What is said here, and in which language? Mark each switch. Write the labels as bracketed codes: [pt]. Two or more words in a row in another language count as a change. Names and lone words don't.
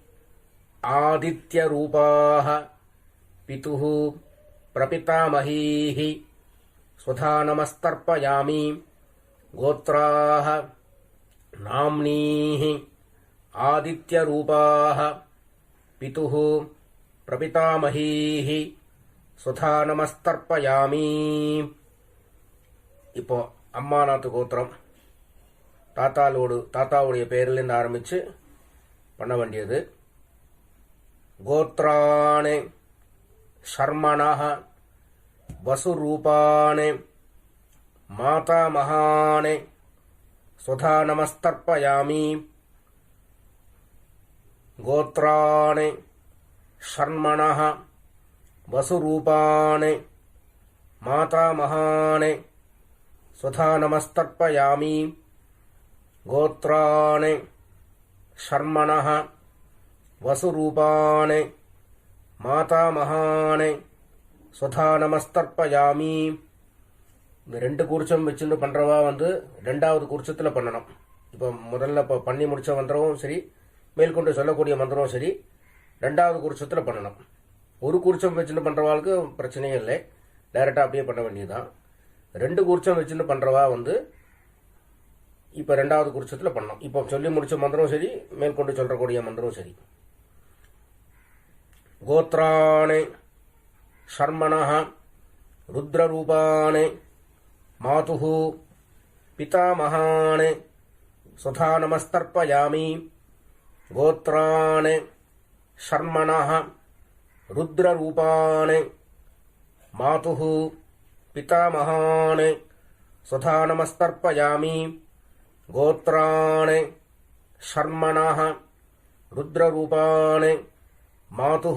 [sa] आदित्यरूपाः पितुः प्रपितामहीः स्वधा नमस्तर्पयामि गोत्राः नाम्नीः आदित्यरूपाः पितुः प्रपितामहीः स्वधा नमस्तर्पयामि [ta] இப்போ அம்மாநாத்து கோத்திரம் தாத்தாவுடைய பேரிலிருந்து ஆரம்பிச்சு பண்ண வேண்டியது. [sa] गोत्राणि शर्मणः वसुरूपाणि मातामहानि स्वधा नमस्तर्पयामि गोत्राणि षण्मणः वसुरूपाणि मातामहानि स्वधा नमस्तर्पयामि गोत्राणि षण्मणः वसुरूपाणि मातामहानि स्वधा नमस्तर्पयामि. [ta] இந்த ரெண்டு கூர்ச்சம் வச்சுன்னு பண்றவா ரெண்டாவது கூர்ச்சத்துல பண்ணணும். இப்போ முதல்ல பண்ணி முடிச்ச மந்திரமும் சரி, மேற்கொண்டு சொல்லக்கூடிய மந்திரமும் சரி, ரெண்டாவது கூர்ச்சத்துல பண்ணணும். ஒரு கூர்ச்சம் வச்சுன்னு பண்றவாளுக்கு பிரச்சனையே இல்லை, டைரக்டா அப்படியே பண்ண வேண்டியதுதான். ரெண்டு கூர்ச்சம் வச்சுன்னு பண்றவா இப்ப ரெண்டாவது கூர்ச்சத்துல பண்ணணும். இப்போ சொல்லி முடிச்ச மந்திரமும் சரி, மேற்கொண்டு சொல்லக்கூடிய மந்திரமும் சரி. [sa] गोत्राणि शर्मणः रुद्ररूपाणि मातुः पितामहानि स्वधा नमस्तर्पयामि गोत्राणि षण्मणः रुद्ररूपाणि मातुः पितामहानि स्वधा नमस्तर्पयामि गोत्राणि षण्मणः रुद्ररूपाणि मातुः